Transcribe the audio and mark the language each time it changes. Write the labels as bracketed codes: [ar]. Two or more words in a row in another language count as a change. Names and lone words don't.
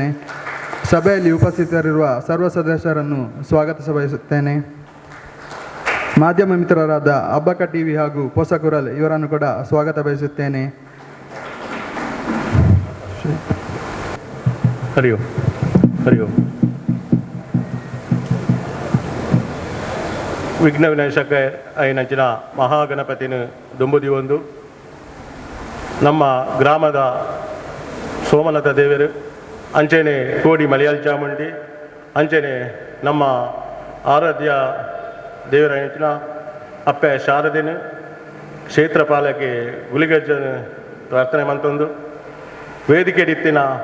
[kn] ಸಭೆಯಲ್ಲಿ ಉಪಸ್ಥಿತರಿರುವ ಸರ್ವ ಸದಸ್ಯರನ್ನು ಸ್ವಾಗತಿಸ ಬಯಸುತ್ತೇನೆ. ಮಾಧ್ಯಮ ಮಿತ್ರರಾದ ಅಬ್ಬಕ್ಕ ಟಿವಿ ಹಾಗೂ ಪೊಸಕುರಲ್ ಇವರನ್ನು ಕೂಡ ಸ್ವಾಗತ ಬಯಸುತ್ತೇನೆ. ಹರಿ ಓಂ ಹರಿ ಓಂ. [tcy] ವಿಘ್ನ ವಿನಾಶಕ ಐನಂಚಿನ ಮಹಾಗಣಪತಿನ ದುಂಬುದಿ ಒಂದು ನಮ್ಮ ಗ್ರಾಮದ ಸೋಮಲತಾ ದೇವರು ಅಂಚೆನೆ ಕೋಡಿ ಮಲಯಾಳ ಚಾಮುಂಡಿ ಅಂಚೆನೆ ನಮ್ಮ ಆರಾಧ್ಯ ದೇವರ ಹೆಂಚಿನ ಅಪ್ಪೆ ಶಾರದಿನ ಕ್ಷೇತ್ರ ಪಾಲಕ್ಕೆ ಗುಲಿಗಜ್ಜನ ಪ್ರಾರ್ಥನೆ ಮಂತೊಂದು ವೇದಿಕೆ ಇತ್ತಿನ